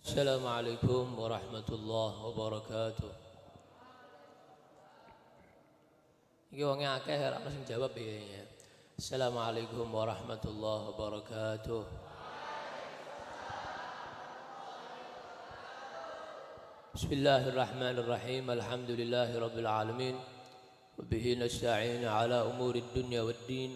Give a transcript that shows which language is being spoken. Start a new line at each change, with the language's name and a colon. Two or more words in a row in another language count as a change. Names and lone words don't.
Arabic: السلام عليكم ورحمة الله وبركاته.
Javanese: Iki wonge akeh ora ono sing jawab ya.
Arabic: السلام عليكم ورحمة الله وبركاته. بسم الله الرحمن الرحيم. الحمد لله رب العالمين. وبه نستعين على أمور الدنيا والدين.